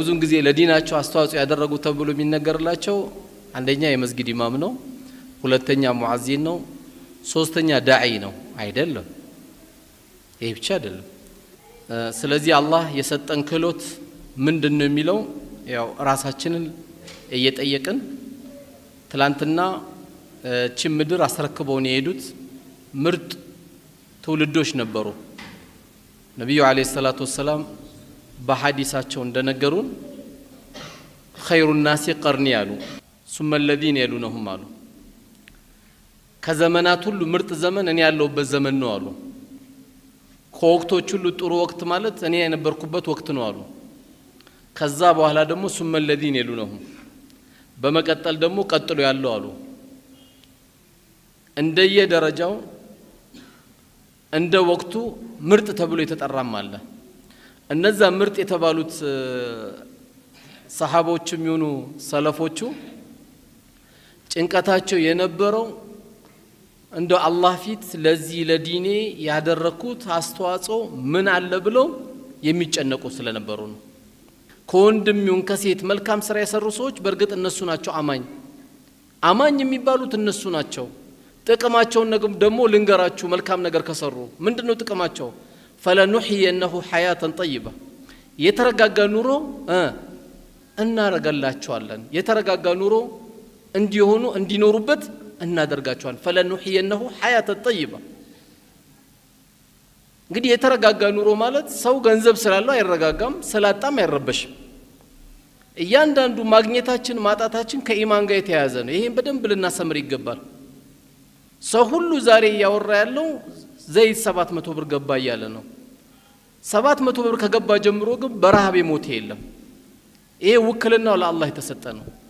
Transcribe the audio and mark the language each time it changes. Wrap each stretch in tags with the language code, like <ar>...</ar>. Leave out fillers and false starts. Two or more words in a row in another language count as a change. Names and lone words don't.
<am>ብዙን ጊዜ ለዲናቸው አስተዋጽኦ ያደረጉ ተብሎ የሚነገርላቸው አንደኛ የመስጊድ ኢማም ነው ሁለተኛ ሙአዚን ነው ሶስተኛ ዳዒ ነው አይደለም ይሄ ብቻ አይደለም ስለዚህ አላህ የሰጠን ክህሎት ምንድነው የሚለው ያው ራሳችንን እየጠየቅን ትላንትና እቺ ምድር አስረክበውን የሄዱት ምርጥ ትውልዶች ነበሩ ነብዩ</am> <ar>عليه الصلاة والسلام</ar> <am>በሐዲሳቸው እንደነገሩን</am> <ar>خير الناس قرني</ar> <am>ያሉ</am> <ar>ثم الذين يلونهم</ar> <am>አሉ ከዘመናት ሁሉ ምርጥ ዘመን እኔ ያለሁበት ዘመን ነው አሉ ከወቅቶች ሁሉ ጥሩ ወቅት ማለት እኔ የነበርኩበት ወቅት ነው አሉ ከዛ በኋላ ደግሞ</am> <ar>ثم الذين يلونهم</ar> <am>በመቀጠል ደግሞ ቀጥሎ ያለው አሉ እንደየ ደረጃው እንደ ወቅቱ ምርጥ ተብሎ የተጠራም አለ እነዛ ምርጥ የተባሉት ሰሃቦችም ይሁኑ ሰለፎቹ ጭንቀታቸው የነበረው እንደ አላህ ፊት ለዚህ ለዲኔ ያደረኩት አስተዋጽኦ ምን አለ ብለው የሚጨነቁ ስለነበሩ ነው ከወንድም ይሁን ከሴት መልካም ስራ የሰሩ ሰዎች በርግጥ እነሱ ናቸው አማኝ የሚባሉት እነሱ ናቸው ጥቅማቸውን ደግሞ ልንገራችሁ መልካም ነገር ከሰሩ ምንድነው ጥቅማቸው</am> <ar>فلنحيينه حياه طيبه</ar> <am>የተረጋጋ ኑሮ እናረጋላቸዋለን የተረጋጋ ኑሮ እንዲሆኑ እንዲኖሩበት እናደርጋቸዋለን</am> <ar>فلنحيينه حياه طيبه</ar> <am>እንግዲህ የተረጋጋ ኑሮ ማለት ሰው ገንዘብ ስላለው አይረጋጋም ስላጣም አይረበሽም እያንዳንዱ ማግኘታችን ማጣታችን ከኢማን ጋር የተያያዘ ነው ይሄን በደንብ ልናሰምር ይገባል ሰው ሁሉ ዛሬ ያወራ ያለው ዘይት 700 ብር ገባ ያለ ነው 700 ብር ከገባ ጀምሮ ግን በረሃብ የሞተ የለም ይሄ ወክልናው ለአላህ የተሰጠ ነው</am>